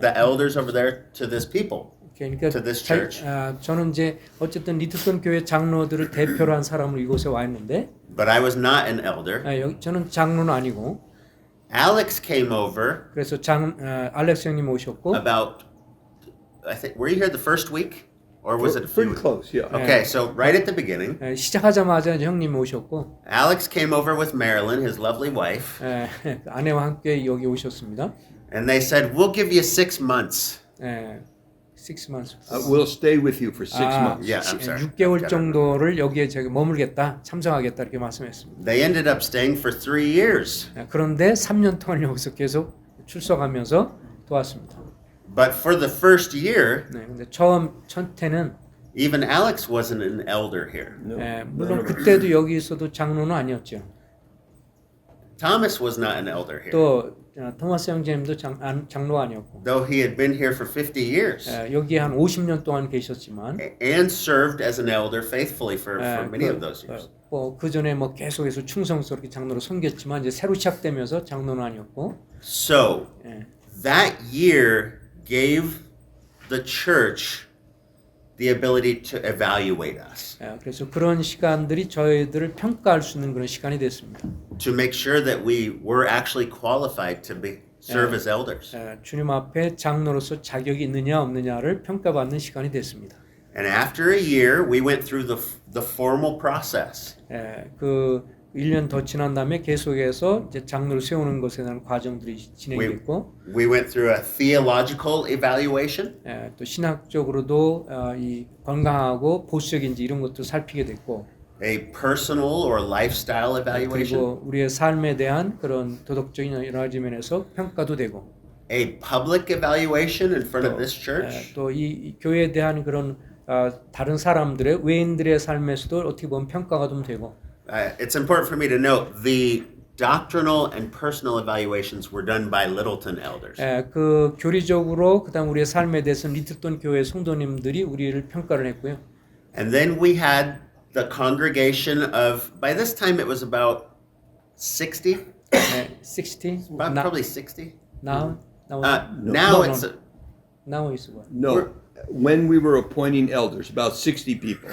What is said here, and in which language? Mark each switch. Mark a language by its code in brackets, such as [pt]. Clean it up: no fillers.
[en] the elders over there to this people. [ko] 그러니까 [en] to this church. [ko] 저는 이제 어쨌든 리틀톤 교회 장로들을 대표로 한 사람으로 이곳에 와 있는데, [en] But I was not an elder. [ko] 저는 장로는 아니고, [en] Alex came over [ko] 그래서 알렉스 형님 오셨고, [en] about, I think, were you here the first week? Or was it a few Pretty weeks? close, yeah. Okay, so right at the beginning, [ko] 시작하자마자 이제 형님 오셨고, [en] Alex came over with Marilyn, his lovely wife, [ko] 아내와 함께 여기 오셨습니다. [en] and they said, we'll give you 6 months. 6 months. We'll stay with you for 6 months. Yeah, I'm sorry. [ko] 6개월 정도를 여기에 저기 머물겠다, 참석하겠다 이렇게 말씀했습니다. [en] They ended up staying for 3 years. [ko] 그런데 3년 동안 여기서 계속 출석하면서 도왔습니다. [en] But for the first year, [ko] 근데 첫 해는 [en] even Alex wasn't an elder here. [ko] 물론 그때도 여기 있어도 장로는 아니었죠. [en] Thomas was not an elder here. [ko] 또 토마스 형제님도 장로가 아니었고, [en] Though he had been here for 50 years [ko] 여기 한 50년 동안 계셨지만, [en] and served as an elder faithfully for many of those years. [ko] 그 전에 뭐 계속해서 충성스럽게 장로로 섬겼지만 이제 새로 시작되면서 장로는 아니었고, [en] So that year gave the church the ability to evaluate us, [ko] 그래서 그런 시간들이 저희들을 평가할 수 있는 그런 시간이 됐습니다. [en] to make sure that we were actually qualified to serve as elders. [ko] 주님 앞에 장로로서 자격이 있느냐 없느냐를 평가받는 시간이 됐습니다. [en] And after a year, we went through the formal process. [ko] 그 1년 더 지난 다음에 계속해서 이제 장로를 세우는 것에 대한 과정들이 진행됐고, [en] We went through a theological evaluation. [ko] 또 신학적으로도 이 건강하고 보수적인지 이런 것도 살피게 됐고, [en] A personal or lifestyle evaluation. [ko] 그리고 우리의 삶에 대한 그런 도덕적인 여러 가지 면에서 평가도 되고, [en] A public evaluation in front of this church. [ko] 또 이 교회에 대한 그런 다른 사람들의 외인들의 삶에서도 어떻게 보면 평가가 좀 되고, [en] It's important for me to note the doctrinal and personal evaluations were done by Littleton elders. [ko] 그 교리적으로 그다음 우리의 삶에 대해서 리틀턴 교회 성도님들이 우리를 평가를 했고요. [en] And then we had the congregation of, by this time it was about 60, 60. probably 60. Now Now it's, now is what? No, when we were appointing elders, about 60 people.